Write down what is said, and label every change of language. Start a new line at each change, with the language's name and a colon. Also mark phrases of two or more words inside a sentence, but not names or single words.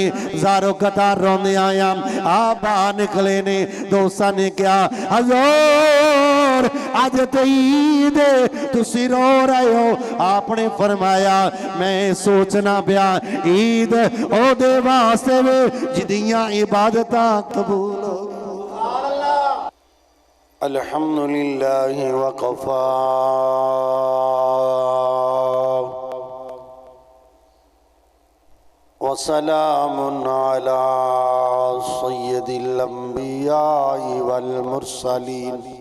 Punjabi: ਜ਼ਾਰੋ ਕਤਾਰ ਰੋਂਦੇ ਆਇਆ ਆ ਬਾਹਰ ਨਿਕਲੇ ਨੇ। ਦੋਸਤਾਂ ਨੇ ਕਿਹਾ ਹਜ਼ੂਰ ਅੱਜ ਤੇ ਈਦ ਤੁਸੀਂ ਰੋ ਰਹੇ ਹੋ। ਆਪਨੇ ਫ਼ਰਮਾਇਆ ਮੈਂ ਸੋਚਣਾ ਪਿਆ ਈਦ ਓਦੇ ਵਾਸਤੇ ਵੇ ਜਿਦੀਆਂ ਇਬਾਦਤਾਂ ਕਬੂਲ ਹੋ।
Arabic: الحمد لله وكفى وسلام على سيد الأنبياء والمرسلين.